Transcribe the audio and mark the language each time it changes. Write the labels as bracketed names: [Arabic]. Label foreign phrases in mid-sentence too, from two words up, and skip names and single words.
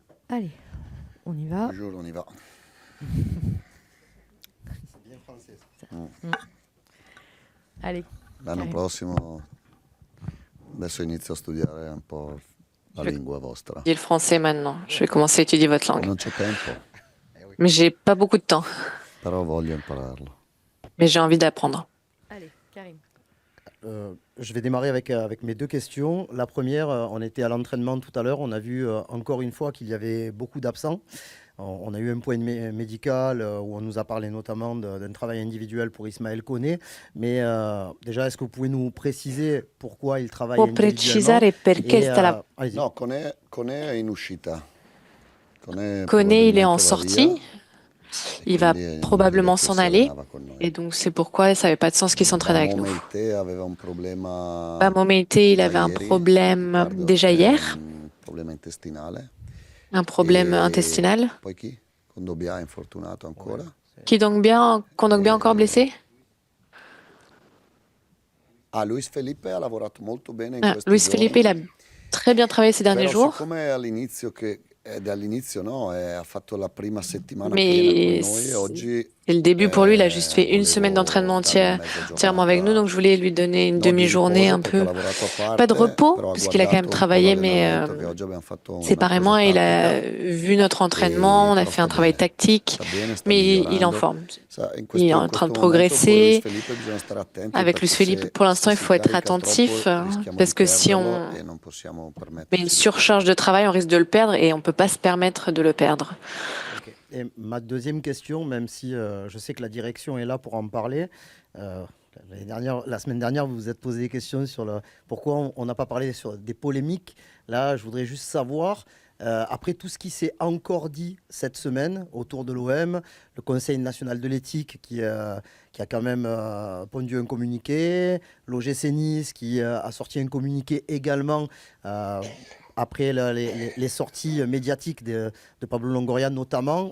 [French] Allez, on y va. Bonjour, on y va. C'est bien français. Ça. Allez. [Italian] L'anno prossimo adesso inizio a studiare un po' la lingua vostra. [French] Étudier le français maintenant. Je vais commencer à étudier votre langue. [Italian] Non c'è tempo, [French] Mais j'ai pas beaucoup de temps. [Italian] però voglio impararlo. [French] Mais j'ai envie d'apprendre. Allez, Karim. Je vais démarrer avec mes deux questions. La première, on était à l'entraînement tout à l'heure. On a vu encore une fois qu'il y avait beaucoup d'absents. On a eu un point médical où on nous a parlé notamment d'un travail individuel pour Ismaël Koné. Mais déjà, est-ce que vous pouvez nous préciser pourquoi il travaille [Italian] Può [French] individuellement [Italian] precisare perché sta la... [French] allez-y. [Italian] No, Koné è in uscita. [French] Koné, il est en [Italian] probabilmente va [French] sortie. [Italian] via, [French] Il va [Italian] quindi è [French] probablement [Italian] inutile che [French] s'en [Italian] si [French] aller. [Italian] allenava con noi. [French] Et donc, c'est pourquoi ça n'avait pas de sens qu'il s'entraîne avec nous. [Italian] Momeite aveva un problema [French] Momeite, il [Italian] da [French] avait un [Italian] ieri, [French] problème [Italian] Riccardo, [French] déjà [Italian] è [French] hier, [Italian] un problema intestinale. [French] un problème intestinal. [Italian] Poi chi? Kondogbia è infortunato ancora. [French] Kondogbia encore blessé? [Italian] Luis Felipe ha lavorato molto bene in [French] Ah, [Italian] questi [French] Luis [Italian] giorni. [French] Felipe, il a très bien travaillé ces derniers [Italian] Però [French] jours. [Italian] siccome dall'inizio no, ha fatto la prima settimana piena con [French] Mais [Italian] noi e oggi [French] c'est le début pour lui. Il a juste fait une [Italian] volevo [French] semaine d'entraînement [Italian] dargli mezza [French] entièrement avec nous. [Italian] giornata, [French] Donc, je voulais lui donner une [Italian] non di [French] demi-journée [Italian] riposo [French] un [Italian] perché ha [French] peu. [Italian] lavorato a parte, [French] Pas de repos, [Italian] però ha [French] parce qu'il a quand même [Italian] guardato un po' [French] travaillé, mais [Italian] l'allenamento che oggi abbiamo fatto una [French] séparément. [Italian] cosa [French] Il a [Italian] tattica. [French] vu notre entraînement, on a [Italian] Però [French] fait un [Italian] sta [French] travail [Italian] bene, [French] tactique, [Italian] sta bene, sta [French] mais il est en [Italian] migliorando. [French] forme. [Italian] Sa, [French] Il est en train de [Italian] in questo momento con Luis [French] progresser. [Italian] Felipe bisogna stare attenti [French] Avec [Italian] perché [French] Luis Felipe, [Italian] se [French] pour l'instant, il [Italian] si [French] faut être [Italian] carica [French] attentif, [Italian] troppo rischiamo [French] parce [Italian] di [French] que si [Italian] perderlo [French] on [Italian] e non possiamo [French] met [Italian] permetterci [French] une [Italian] di [French] surcharge de travail, on risque de le perdre et on ne peut pas se permettre de le perdre. Ok. Et ma deuxième question, même si je sais que la direction est là pour en parler, la semaine dernière, vous vous êtes posé des questions sur pourquoi on n'a pas parlé sur des polémiques. Là, je voudrais juste savoir, après tout ce qui s'est encore dit cette semaine autour de l'OM, le Conseil national de l'éthique qui a quand même pondu un communiqué, l'OGC Nice qui a sorti un communiqué également après les sorties médiatiques de Pablo Longoria notamment.